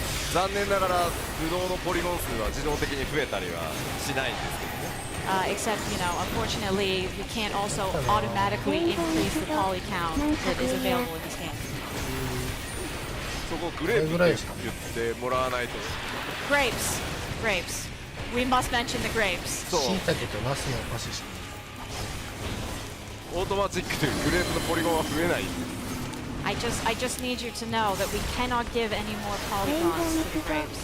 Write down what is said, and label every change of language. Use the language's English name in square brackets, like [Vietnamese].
[Japanese] 残念ながらブドウのポリゴン数は自動的に増えたりはしないんですけどね。 [English] Except, unfortunately, we can't also automatically increase the poly count that is available in this game. [Japanese] そこグレープって言ってもらわないと。 [English] Grapes. We must mention the grapes. [Japanese] そう。椎茸とナスのお菓子しオートマチックでグレープのポリゴンは増えない。 [English] I just need you to know that we cannot give any more polygons to the grapes.